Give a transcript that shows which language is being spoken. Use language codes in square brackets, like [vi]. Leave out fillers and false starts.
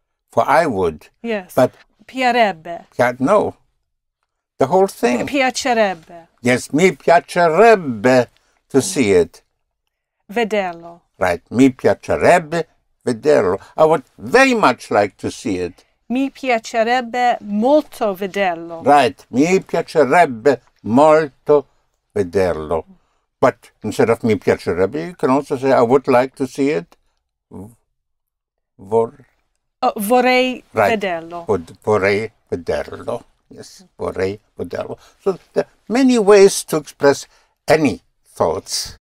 [en] For I would. Yes. But [it] piarebbe. [en] No. The whole thing. [it] Piacerebbe. [en] Yes, [it] mi piacerebbe [en] to see it. [it] Vederlo. Right. Mi piacerebbe vederlo. [en] I would very much like to see it. [it] Mi piacerebbe molto vederlo. [en] Right. [it] Mi piacerebbe molto vederlo. [en] But instead of [it] mi piacerebbe, [en] you can also say I would like to see it. [it] Vorrei vederlo. Vorrei vederlo. Yes, vorrei vederlo. [en] So there are many ways to express any thoughts.